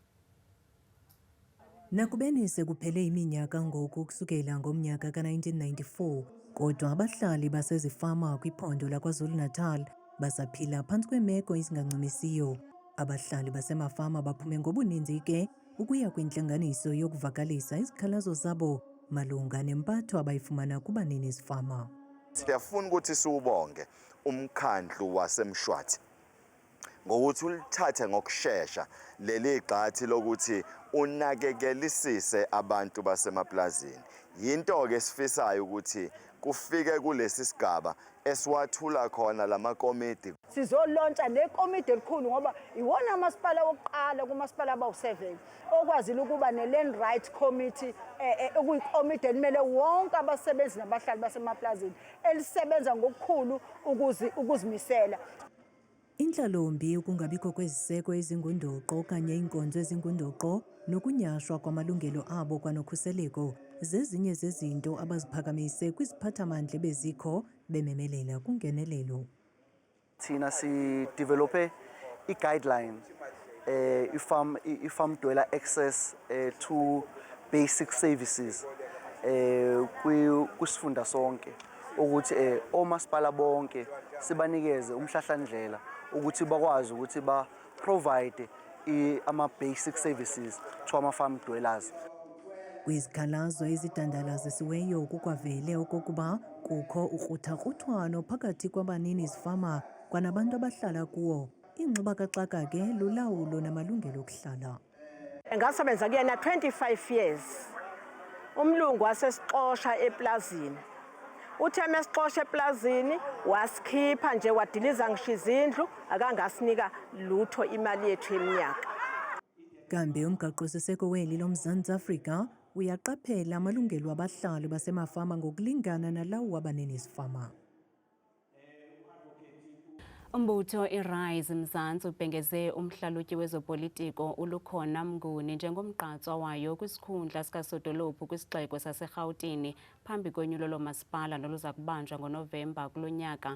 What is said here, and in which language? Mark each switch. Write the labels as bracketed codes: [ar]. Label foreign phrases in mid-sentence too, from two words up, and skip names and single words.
[xh] Nakubeni sekuphele iminyaka ngoku ukusukela ngomnyaka ka-1994, kodwa abahlali basezifama kwiphondo laKwaZulu-Natal basaphila phantsi kweemeko ezingancumisiyo. Abahlali basemafama baphume ngobuninzi ke ukuya kwintlanganiso yokuvakalisa izikhalazo zabo malunga nempatho abayifumana kubanini ezifama. [zu] Siyafuna ukuthi siwubonge umkhandlu waseMshwathi ngokuthi ulithathe ngokusheshsha leli gxathi lokuthi unakekelisise abantu basemaplazini. Yinto ke sifisayo ukuthi kufike kulesi sigaba esiwathula khona lamakomiti. Sizolontsha nekomiti elikhulu ngoba iwona amasipala wokuqala kumasipala abawu7 okwazile ukuba ne-Land Right Committee okuyikomiti elimele wonke abasebenzi nabahlali basemaplazini elisebenza ngokukhulu ukuzimisela. [xh] Inhlalombi ukungabikho kweziseko ezingundoqo okanye iinkonzo ezingundoqo nokunyashwa kwamalungelo abo kwanokhuseleko zezinye zezinto abaziphakamise kwiziphathamandla bezikho bememelela kungenelelo. [zu] Thina sidevelope i-guideline i- [en] farm dweller access to basic services [zu] kwisifunda sonke ukuthi omasipala bonke sibanikeze umhlahlandlela ukuthi bakwazi ukuthi ba-provide ama- [en] basic services to ama-farm dwellers. [xh] Kwizikhalazo ezidandalazisiweyo kukwavele okokuba kukho ukruthakrutwano phakathi kwabanini zifama kwanabantu abahlala kuwo. Ingxubakaxaka ke lulawulo namalungelo okuhlala. [zu] Ngasebenza kuyena 25 years. Umlungu wasesixosha eplazini. Uthe mesixosha eplazini wasikhipha nje wadiliza ngisho izindlu akangasinika lutho imali yethu eminyaka. [xh] Kambe umgaqo-siseko weli loMzantsi Afrika uyaqaphela amalungelo abahlali basemafama ngokulingana nalawo wabanini zifama. Umbutho iRise Mzantsi ubhengeze umhlalutyi wezopolitiko uLukhona Mnguni njengomgqatswa wayo kwisikhundla sikasodolophu kwisixeko saseRhawutini phambi konyulo lomasipala noluza kubanjwa ngoNovemba kulo nyaka.